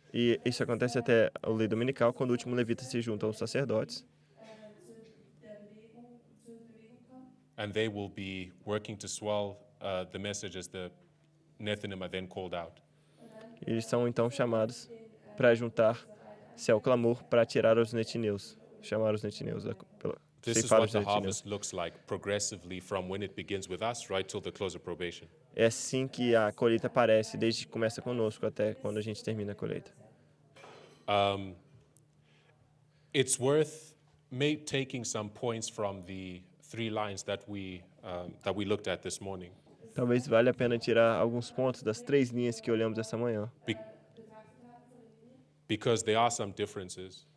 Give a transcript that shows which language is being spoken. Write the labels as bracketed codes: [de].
[pt] E isso acontece até a lei dominical, quando o último levita se junta aos sacerdotes. [en] and they will be working to swell the message as the Nethinim are then called out. [pt] Eles são então chamados para juntar-se ao clamor para tirar os netineus, chamar os netineus, [en] This is [pt] ceifar [en] what [pt] os [en] the [pt] netineus. [en] harvest looks like progressively from when it begins with us right till the close of probation. [pt] É assim que a colheita aparece, desde que começa conosco até quando a gente termina a colheita. [en] It's worth taking some points from the 3 lines that we looked at this morning, [pt] Talvez valha a pena tirar alguns pontos das 3 linhas que olhamos essa manhã, [en] because there are some differences.